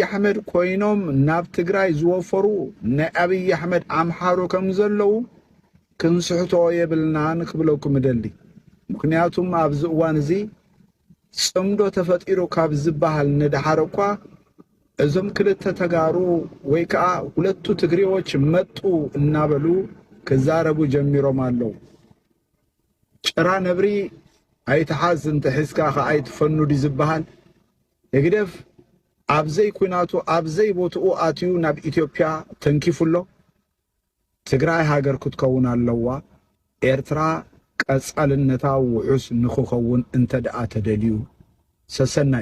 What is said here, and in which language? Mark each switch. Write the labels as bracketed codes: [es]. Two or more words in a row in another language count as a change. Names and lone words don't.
[ti] አሕመድ ኮይኖም ናብ ትግራይ ዝወፈሩ ናይ አብይ አሕመድ አምሓሮ ከም ዘለው ክንስሕቶ የብልና ንክብለኩም ደሊ። ምክንያቱም ኣብዚ እዋን እዚ ጽምዶ ተፈጢሩ ካብ ዝበሃል ንድሓር እኳ እዞም ክልተ ተጋሩ ወይ ከዓ [am] ሁለቱ ትግሬዎች መጡ [ti] እናበሉ ክዛረቡ ጀሚሮም ኣለው። ጭራ ነብሪ ኣይተሓዝ እንተሒዝካ ከኣይትፈኑድ ዝበሃል እግደፍ ኣብዘይ ኩናቱ ኣብዘይ ቦትኡ ኣትዩ ናብ ኢትዮጵያ ተንኪፉሎ ትግራይ ሃገር ክትከውን ኣለዋ። ኤርትራ ቀጻልነታ ውዑስ ንክኸውን እንተደኣ ተደልዩ ሰሰናዩ